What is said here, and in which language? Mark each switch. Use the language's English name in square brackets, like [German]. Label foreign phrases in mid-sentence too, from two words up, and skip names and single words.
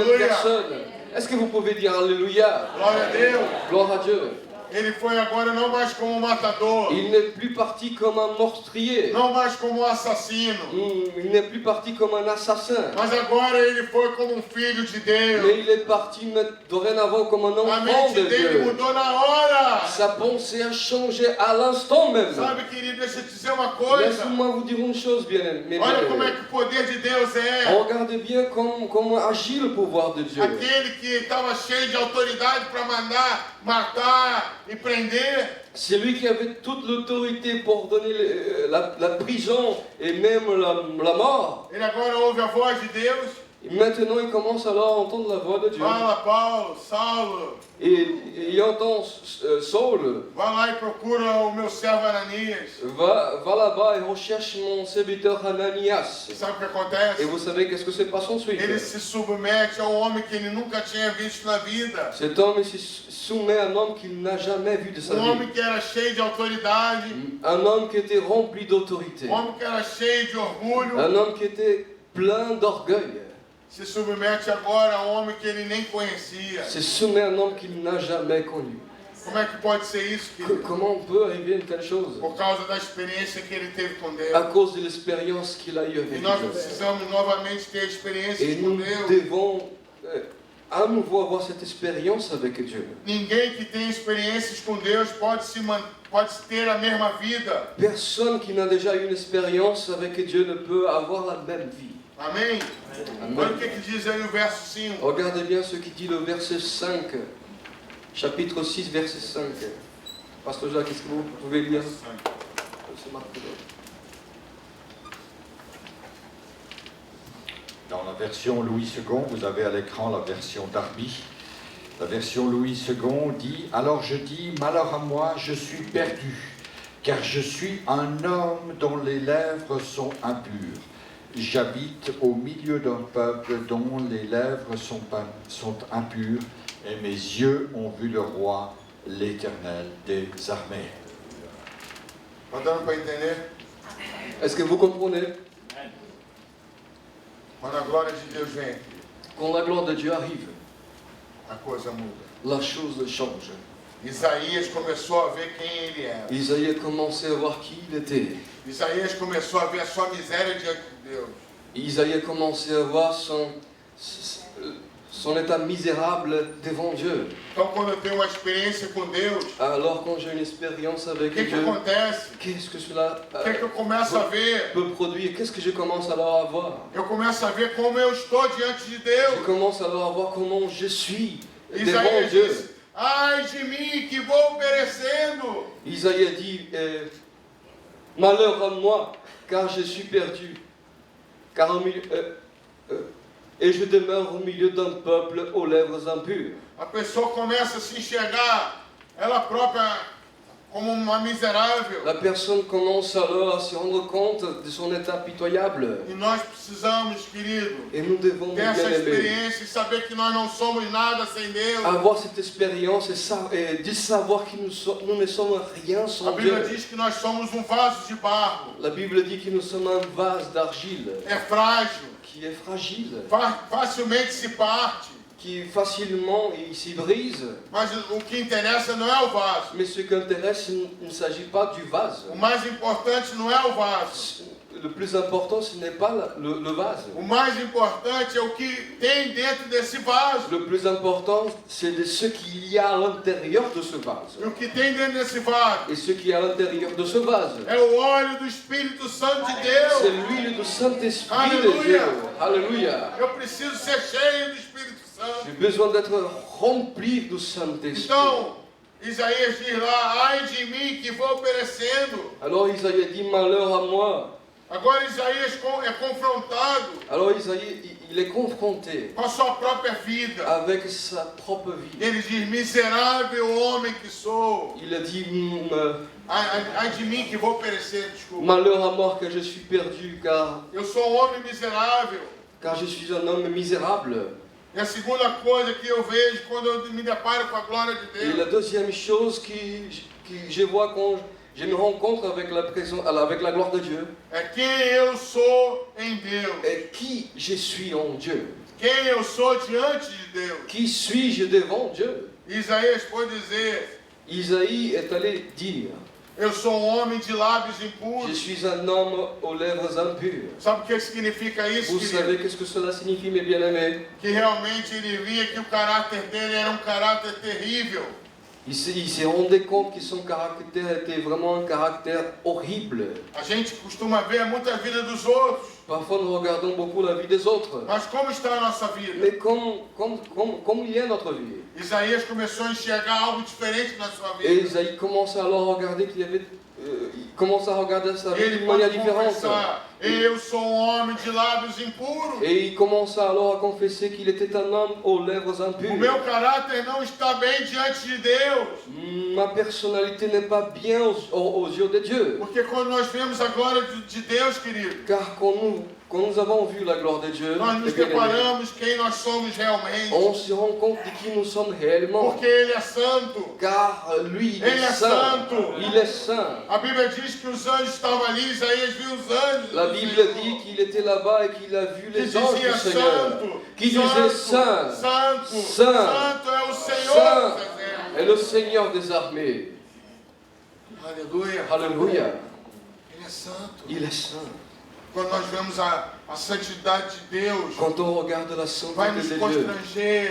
[French] Alléluia. personne. Est-ce que vous pouvez dire Alléluia? [Portuguese] Glória a Deus. [French] Gloire à Dieu. [Portuguese] Ele foi agora não mais como um matador. [French] Il n'est plus parti comme un meurtrier. [Portuguese] Não mais como um assassino. [French] Il n'est plus parti comme un assassin. [Portuguese] Mas agora ele foi como um filho de Deus. [French] Mais il est parti dorénavant comme un [Portuguese] A [French] enfant [Portuguese] mente [French] de [Portuguese] dele [French] Dieu. [Portuguese] mudou na hora. [French] Sa pensée a changé à l'instant même. [Portuguese] Sabe, querido, deixa eu te dizer uma coisa. [French] Laissez-moi vous dire une chose, mes [Portuguese] Olha como é [French] bien-aimés. [Portuguese] que o poder de Deus é. [French] Regardez bien comment agit le pouvoir de Dieu. [Portuguese] Aquele que estava cheio de autoridade para mandar, matar e prender. [French] C'est lui qui avait toute l'autorité pour donner la prison et même la mort. [Portuguese] Ele agora ouve a voz de Deus. [French] Et maintenant, il commence alors à entendre la voix de Dieu. [Portuguese] Fala, Paulo, Saulo. [French] Et il entend Saul, [Portuguese] Vai lá e procura o meu servo Ananias. [French] va là-bas et recherche mon serviteur Ananias. [Portuguese] E sabe o que [French] Et [Portuguese] acontece? [French] vous savez qu'est-ce que se passe ensuite? [Portuguese] Ele se submete a um homem que ele nunca tinha visto na vida. [French] Cet homme se soumet à un homme qu'il n'a jamais vu de sa [Portuguese] Homem [French] vie. [Portuguese] que era cheio de autoridade. [French] Un homme qui était rempli d'autorité. [Portuguese] Homem que era cheio de orgulho. [French] Un homme qui était plein d'orgueil. [Portuguese] Se submete agora a um homem que ele nem conhecia. [French] Se soumet à un homme qu'il n'a jamais connu. [Portuguese] Como é que pode ser isso, querido? [French] Comment on peut arriver à une telle chose? [Portuguese] Por causa da experiência que ele teve com [French] À [Portuguese] Deus. [French] cause de l'expérience qu'il a eue [Portuguese] E [French] avec [Portuguese] nós [French] Dieu. [Portuguese] precisamos novamente ter experiências [French] Et [Portuguese] com [French] nous [Portuguese] Deus. [French] devons à nouveau avoir cette expérience avec Dieu. [Portuguese] Ninguém que tem experiências com Deus pode ter a mesma vida. [French] Personne qui n'a déjà eu une expérience avec Dieu ne peut avoir la même vie. [Portuguese] Amém? [French] Amen. [Portuguese] Olha o que diz aí o verso 5. [French] Regardez bien ce qui dit le verset 5, chapitre 6, verset 5. Pasteur Jacques, est-ce que vous pouvez lire? C'est marqué là. Dans la version Louis II, vous avez à l'écran la version Darby. La version Louis II dit « Alors je dis, malheur à moi, je suis perdu, car je suis un homme dont les lèvres sont impures. J'habite au milieu d'un peuple dont les lèvres sont impures, et mes yeux ont vu le roi, l'Éternel des armées. » [Portuguese] Está dando para entender? [French] Est-ce que vous comprenez? [Portuguese] Quando a glória de Deus vem, [French] Quand la gloire de Dieu arrive, [Portuguese] a coisa muda. [French] la chose change. [Portuguese] Isaías começou a ver quem ele era. [French] Isaïe a commencé à voir qui il était. [Portuguese] Isaías começou a ver a sua miséria diante de Deus. [French] Isaïe a commencé à voir son état misérable devant Dieu. [Portuguese] Então, quando eu tenho uma experiência com Deus, [French] Alors quand j'ai une expérience [Portuguese] o [French] avec [Portuguese] que [French] Dieu, [Portuguese] acontece? [French] qu'est-ce que cela [Portuguese] O que eu começo a ver? [French] peut produire? Qu'est-ce que je commence alors à voir? [Portuguese] Eu começo a ver como eu estou diante de [French] Je [Portuguese] Deus. [French] commence alors à voir comment je suis devant [Portuguese] Isaías [French] Dieu. [Portuguese] disse, ai de mim que vou perecendo. [French] Isaïe a dit, malheur à moi, car je suis perdu. Car et je demeure au milieu d'un peuple aux lèvres impures. [Portuguese] A pessoa começa a se enxergar ela própria como uma miserável. [French] La personne commence alors à se rendre compte de son état pitoyable. [Portuguese] E nós precisamos, querido, [French] Et nous devons, [Portuguese] ter [French] bien [Portuguese] essa [French] aimés, [Portuguese] experiência e saber que nós não somos nada sem Deus. [French] avoir cette expérience et de savoir que nous ne sommes rien [Portuguese] A [French] sans [Portuguese] Bíblia [French] Dieu. [Portuguese] diz que nós somos um vaso de barro. [French] La Bible dit que nous sommes un vase d'argile [Portuguese] É frágil, [French] qui est fragile, [Portuguese] facilmente se parte. [French] qui facilement il s'y brise. [Portuguese] Mas o que interessa não é o vaso. [French] Mais ce qui intéresse, il ne s'agit pas du vase. [Portuguese] O mais importante não é o vaso. [French] le plus important, ce n'est pas le vase. [Portuguese] O mais importante é o que tem dentro desse vaso. [French] Le plus important, c'est de ce qu'il y a à l'intérieur de ce vase. [Portuguese] E o que tem dentro desse vaso [French] Et ce qui est à l'intérieur de ce vase, [Portuguese] é o óleo do Espírito Santo de [French] c'est [Portuguese] Deus. [French] l'huile du Saint-Esprit de Alléluia. Dieu. Alléluia. [Portuguese] Eu preciso ser cheio do Espírito Santo. [French] J'ai besoin d'être rempli du Saint-Esprit. [Portuguese] Então, Isaías diz lá, ai de mim que vou perecendo. [French] Alors Isaïe dit, malheur à moi. [Portuguese] Agora Isaías é confrontado [French] Alors Isaïe, il est confronté [Portuguese] com a sua própria vida. [French] avec sa propre vie. [Portuguese] Ele diz, miserável homem que sou. [French] Il a dit, [Portuguese] Ai de mim que vou perecer, desculpa. [French] malheur à moi que je suis perdu, [Portuguese] Eu sou um homem miserável. [French] car je suis un homme misérable. [Portuguese] E a segunda coisa que eu vejo quando eu me deparo com a glória de [French] Et la [Portuguese] Deus [French] deuxième chose que je vois quand je me rencontre avec la gloire de Dieu, [Portuguese] é quem eu sou em Deus. [French] est qui je suis en Dieu. [Portuguese] Quem eu sou diante de Deus. [French] Qui suis-je devant Dieu? [Portuguese] Isaías pode dizer, [French] Isaïe est allé dire, [Portuguese] eu sou um homem de lábios [French] je [Portuguese] impuros. [French] suis un homme aux lèvres impures. [Portuguese] Sabe o que significa isso, [French] Vous [Portuguese] querido? [French] savez qu'est-ce que cela signifie, mes bien-aimés? [Portuguese] Que realmente ele via que o caráter dele era um caráter terrível. [French] Il s'est rendu compte que son caractère était vraiment un caractère horrible. [Portuguese] A gente costuma ver muito a vida dos outros, [French] Parfois, nous regardons beaucoup la vie des autres. [Portuguese] mas como está a nossa vida? [French] Mais comme il y a notre vie. [Portuguese] Isaías começou a enxergar algo diferente na sua [French] Et [Portuguese] vida. [French] Isaïe commence alors à regarder qu'il y avait... il commence à regarder sa vie [Portuguese] Ele [French] d'une [Portuguese] pode [French] manière différente. [Portuguese] confessar, eu sou um homem de lábios impuros. [French] Et il commence alors à confesser qu'il était un homme aux lèvres [Portuguese] O [French] impures. [Portuguese] meu caráter não está bem diante de Deus. [French] Ma personnalité n'est pas bien aux yeux de Dieu. [Portuguese] Porque quando nós vemos a glória de Deus, querido, [French] Car quand nous avons vu la gloire de Dieu, [Portuguese] nós nos [French] eh bien, [Portuguese] deparamos quem nós somos realmente. [French] on se rend compte de qui nous sommes réellement. [Portuguese] Porque Ele é santo. [French] Car lui, il [Portuguese] Ele [French] est [Portuguese] é [French] saint. [Portuguese] santo. [French] Il est saint. [Portuguese] A Bíblia diz que os anjos estavam ali, Isaías viu os anjos. [French] La [Portuguese] do [French] Bible [Portuguese] Senhor, [French] dit qu'il était là-bas et qu'il a vu [Portuguese] que [French] les anges [Portuguese] dizia [French] du Seigneur. [Portuguese] santo, [French] Qui disait saint, [Portuguese] santo, [French] Saint. [Portuguese] santo é o Senhor [French] saint [Portuguese] dos exércitos. [French] est le Seigneur des armées. [Portuguese] Aleluia. [French] Alléluia. [Portuguese] Ele é santo. [French] Il est saint. [Portuguese] Quando nós vemos a santidade de Deus, [French] Quand on regarde la [Portuguese] vai [French] sainteté [Portuguese] nos [French] de Dieu, [Portuguese] constranger